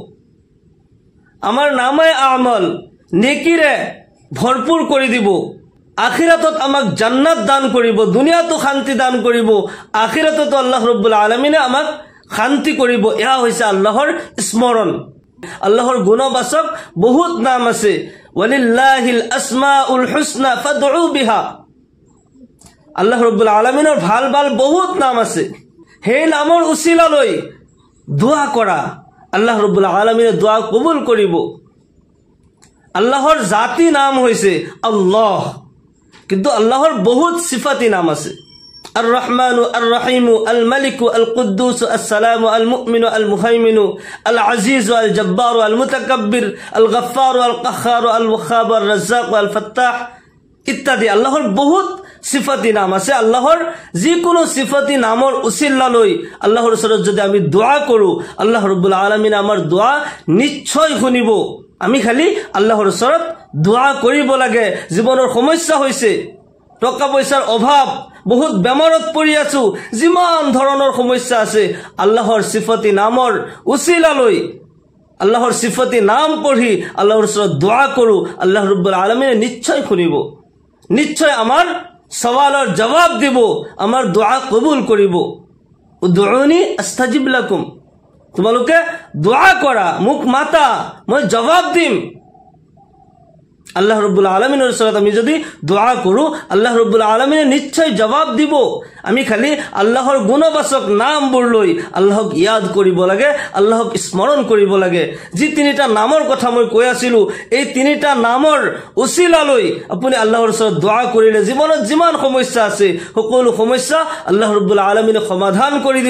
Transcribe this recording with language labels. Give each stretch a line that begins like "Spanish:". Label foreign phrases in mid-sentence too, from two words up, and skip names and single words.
Assamese: আমাৰ নামাই আমল নেকিৰে ভৰপূৰ কৰি দিব, আখিৰাতত আমাক জান্নাত দান কৰিব, দুনিয়াতো শান্তি দান কৰিব, আখিৰাততো আল্লাহ ৰাব্বুল আলামিনে আমাক শান্তি কৰিব। এয়া হৈছে আল্লাহৰ স্মৰণ। আল্লাহৰ গুণবাচক বহুত নাম আছে,
Arabic: ولله الأسماء الحسنى فادعوه بها.
Assamese: আল্লাহ ৰাব্বুল আলামিনৰ ভাল ভাল বহুত নাম আছে, সেই নামৰ উছিলা লৈ দোয়া কৰা, আল্লাহ ৰাব্বুল আলামিনে দোয়া কবুল কৰিব। আল্লাহৰ জাতি নাম হৈছে আল্লাহ, কিন্তু আল্লাহৰ বহুত সিফাতি নাম আছে, আর রহমানু আর রহিমু আল মালিকু আল কুদ্দুস আসসালামু আল মুমিনু আল মুহাইমিনু আল আজিজু আল জব্বারু আল মুতাকাব্বির আল গফফারু আল কাহ্হারু আল ওয়াহাবু আল রাজ্জাকু আল ফাত্তাহ ইত্যাদি আল্লাহর বহুত সিফাতি নাম আছে। আল্লাহর যিকোনো সিফাতি নামৰ উছিলা লৈ আল্লাহৰ ওচৰত যদি আমি দোয়া কৰো, আল্লাহ ৰাব্বুল আলামিন আমাৰ দোয়া নিশ্চয় শুনিব। আমি খালি আল্লাহৰ ওচৰত দোয়া কৰিব লাগে। জীৱনৰ সমস্যা হৈছে, টকা পইচাৰ অভাৱ, বহুত বেমাৰত পৰি আছো, যিমান ধৰণৰ সমস্যা আছে, আল্লাহৰ সিফাতি নামৰ উছিলা লৈ আল্লাহৰ সিফাতি নাম পঢ়ি আল্লাহৰ ওচৰত দোয়া কৰো, আল্লাহ ৰাব্বুল আলামিনে নিশ্চয় শুনিব, নিশ্চয় আমাৰ সৱালৰ জবাব দিব, আমাৰ দোয়া কবুল কৰিব।
Arabic: ادعوني أستجب لكم,
Assamese: তোমালোকে দোয়া কৰা, মোক মাতা, মই জবাব দিম। আল্লাহ রাব্বুল আলামিনের ওচৰত আমি যদি দোয়া কৰো, আল্লাহ রাব্বুল আলামিনে নিশ্চয় জবাব দিব। আমি খালি আল্লাহৰ গুণবাচক নামবোৰ লৈ আল্লাহক ইয়াদ কৰিব লাগে, আল্লাহক স্মৰণ কৰিব লাগে। যি তিনিটা নামৰ কথা মই কৈ আছিলো, এই তিনিটা নামৰ উছিলা লৈ আপুনি আল্লাহৰ ওচৰত দোয়া কৰিলে জীৱনত যিমান সমস্যা আছে সকলো সমস্যা আল্লাহ ৰাব্বুল আলামিনে সমাধান কৰি দিব।